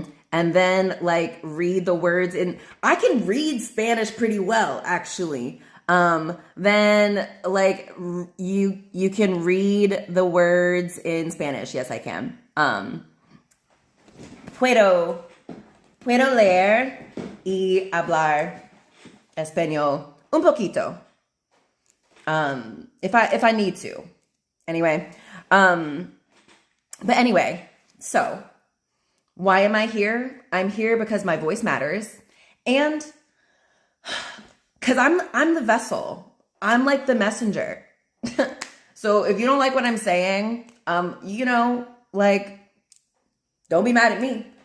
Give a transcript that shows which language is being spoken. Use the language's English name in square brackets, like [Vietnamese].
[English] And then like read the words in, I can read Spanish pretty well, actually. Then like you can read the words in Spanish. Yes, I can. [Spanish] Puedo leer y hablar español un poquito. [English] If I need to. Anyway. But anyway, so why am I here? I'm here because my voice matters. And because I'm the vessel. I'm like the messenger. So if you don't like what I'm saying, you know, like, don't be mad at me.